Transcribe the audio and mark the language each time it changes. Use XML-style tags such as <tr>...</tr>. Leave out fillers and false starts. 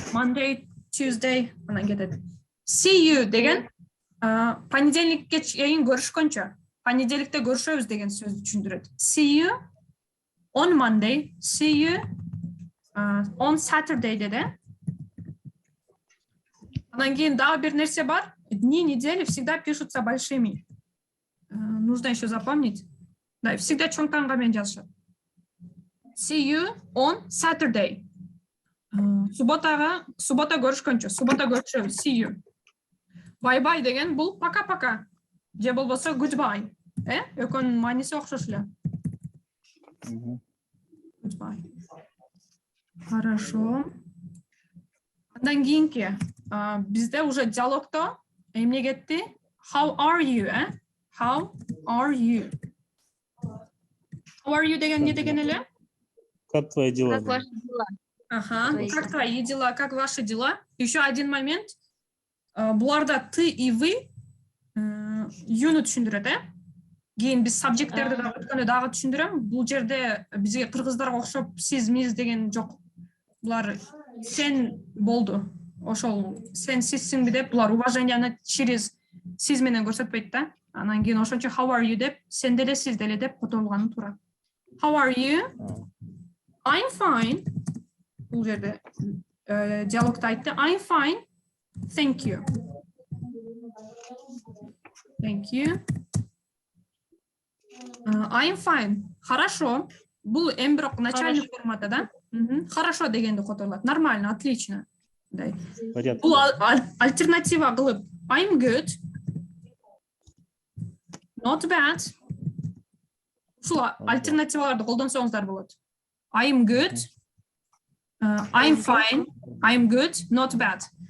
<ky>Monday, Tuesday, анан кетет.</ky> <en>See you</en> <ky>деген понедельникке чейин көрүшкөнчө. Понедельникте көрүшөбүз деген сөздү түшүндүрөт.</ky> <en>See you on Monday, see you on Saturday деде.</en> <ky>Анан кийин дагы бир нерсе бар.</ky> <ru>Дни недели всегда пишутся большими. Нужно еще запомнить. Да, всегда</ru> <ky>чоң таңгамен жазышат.</ky> <en>See you on Saturday.</en> <ky>Субота көрүшкөнчө, субота көрүшөбүз.</ky> <en>See you. Bye bye</en> <ky>деген бул</ky> <ru>пока-пока.</ru> <ky>Же болбосо goodbye. Экөөнүн мааниси окшош эле. Goodbye. Хорошо. Андан кийинки бизде уже диалогто эмне кетти?</ky> <en>How are you? How are you? How are you</en> <ky>деген не деген эле?</ky> <ru>Как твои дела? Как ваши дела? Ага, как твои дела, как ваши дела? Еще один момент.</ru> <ky>Буларда ты и вы юну түшүндүрөт, Кийин биз сабжекттерди дагы өткөндө дагы түшүндүрөм. Бул жерде бизге кыргыздарга окшоп сиз миз деген жок. Булар сен болду. Ошол сен сизсиңби деп булар уваженияны через сиз менен көрсөтпөйт да. Анан кийин ошончо</ky> <en>how are you</en> <ky>деп сен деле сиз деле деп которулганы туура.</ky> <en>How are you? I'm fine.</en> <ky>Бул жерде диалогто айтты.</ky> <en>I'm fine. Thank you. Thank you. I'm fine. Хорошо.</en> <ky>Бул эми бирок</ky> <ru>начальный формата,</ru> <ky>да?</ky> <ru>Хорошо</ru> <ky>дегенди которулат.</ky> <ru>Нормально, отлично.</ru> <ky>Бул альтернатива кылып</ky> <en>I'm good. Not bad.</en> <ky>Ушул альтернативаларды колдонсоңуздар болот.</ky> <en>I'm good. I'm fine. I'm good. Not bad.</en>